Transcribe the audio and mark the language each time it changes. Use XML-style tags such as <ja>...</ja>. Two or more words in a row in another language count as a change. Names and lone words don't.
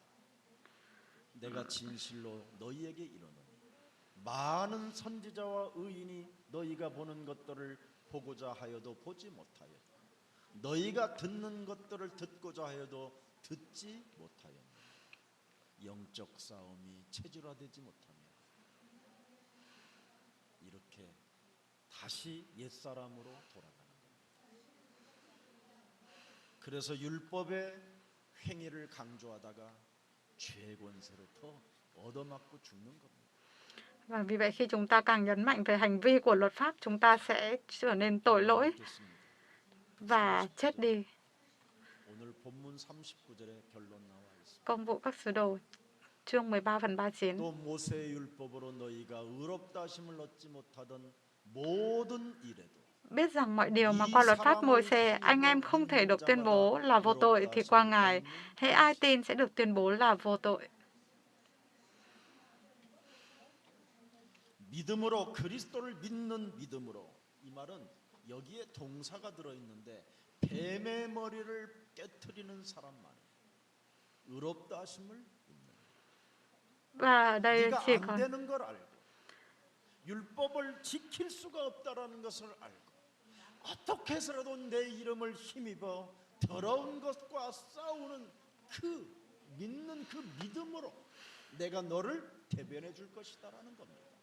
<ko>내가 진실로 너희에게 이르노니 많은 선지자와 의인이 너희가 보는 것들을 보고자 하여도 보지 못하였고 너희가 듣는 것들을 듣고자 하여도 듣지 못하였느니 영적 싸움이 체질화되지 못하며 이렇게 다시 옛사람으로 돌아가는 겁니다. 그래서 율법의 행위를 강조하다가 죄의 권세로 더 얻어맞고 죽는 겁니다.</ko> <vi>Và vì vậy khi chúng ta càng nhấn mạnh về hành vi của luật pháp, chúng ta sẽ trở nên tội lỗi và chết đi.</vi> <ko>오늘 본문 39절에 결론 나와 있습니다.</ko> <vi>Công vụ các sứ đồ chương 13 phần 39.</vi> <ko>또 모세의 율법으로 너희가 의롭다 하심을 얻지 못하던 모든 일에도</ko> <vi>Biết rằng mọi điều mà qua luật pháp Môi-se anh em không thể được tuyên bố là vô tội thì qua Ngài, hễ ai tin sẽ được tuyên bố là vô tội.</vi> <ko>믿음으로 그리스도를 믿는 믿음으로 이 말은 여기에 동사가 들어 있는데 뱀의 머리를 깨트리는 사람만 의롭다 하심을 믿는.</ko> <vi>Và ở đây</vi> <ko>네가</ko> <vi>chỉ</vi> <ko>안</ko> <vi>còn</vi> <ko>되는 걸 알고 율법을 지킬 수가 없다라는 것을 알고 어떻게 해서라도 내 이름을 힘입어 더러운 것과 싸우는 그 믿는 그 믿음으로 내가 너를 대변해 줄 것이다라는 겁니다.</ko>